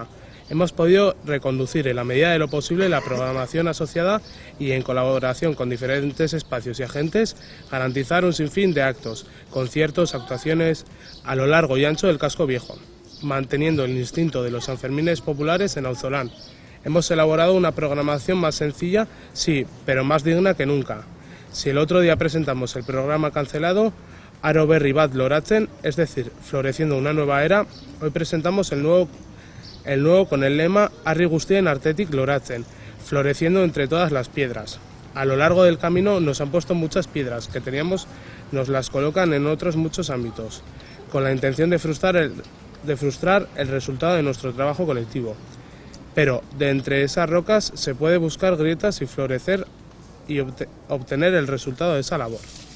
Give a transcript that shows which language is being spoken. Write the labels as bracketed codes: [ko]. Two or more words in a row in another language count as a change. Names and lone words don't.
[es] Hemos podido reconducir en la medida de lo posible la programación asociada y, en colaboración con diferentes espacios y agentes, garantizar un sinfín de actos, conciertos, actuaciones a lo largo y ancho del casco viejo, manteniendo el instinto de los Sanfermines populares en Auzolán. Hemos elaborado una programación más sencilla, sí, pero más digna que nunca. Si el otro día presentamos el programa cancelado, [eu] Aro berri bat loratzen, [es] es decir, floreciendo una nueva era, hoy presentamos el nuevo con el lema [eu] Harri guztien artetik loratzen, [es] floreciendo entre todas las piedras. A lo largo del camino nos han puesto muchas piedras que teníamos, nos las colocan en otros muchos ámbitos, con la intención de frustrar el resultado de nuestro trabajo colectivo. Pero de entre esas rocas se puede buscar grietas y florecer y obtener el resultado de esa labor.